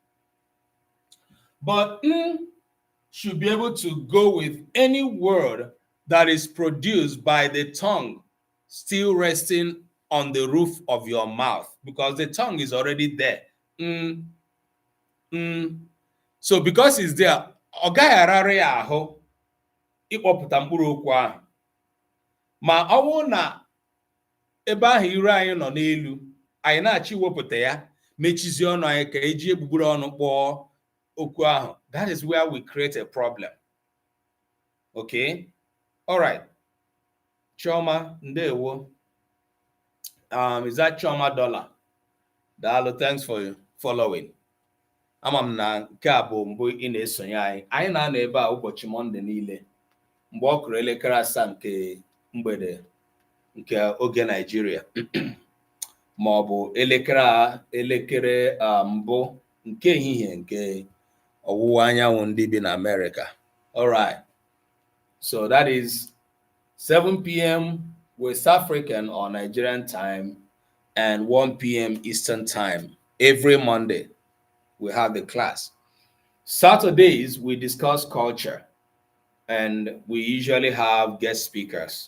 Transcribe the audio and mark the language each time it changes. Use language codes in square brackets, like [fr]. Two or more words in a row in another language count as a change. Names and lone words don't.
[en] But should be able to go with any word that is produced by the tongue still resting on the roof of your mouth, because the tongue is already there. So because it's there, [ig] ọ gaghị arara ya ahụ ịkpọpụta mkpụrụ okwu ahụ. Ma ọ bụrụ na ebe ahụ iru anyị nọ n'elu, anyị na-achọ iwepụta ya, mechizie ọnụ anyị ka eji egbugbere ọnụ kpọọ okwu ahụ. [en] That is where we create a problem. Okay? All right. [ig] Chioma, ndewo. [en] Is that Chioma Dollar? Dalo, thanks for following. [ig] Ama m na nke a bụ mbụ ị na-esonye anyị. Anyị na-anọ ebe a ụbọchị Mọnde niile mgbe ọ kụrụ elekere 7 nke mgbede nke oge Nigeria ma ọ bụ elekere mbụ nke ehihie nke ọwụwa anyanwụ ndị bi na America. [en] All right. So that is 7 p.m. West African or Nigerian time and 1 p.m. Eastern time. Every Monday, we have the class. Saturdays, we discuss culture, and we usually have guest speakers.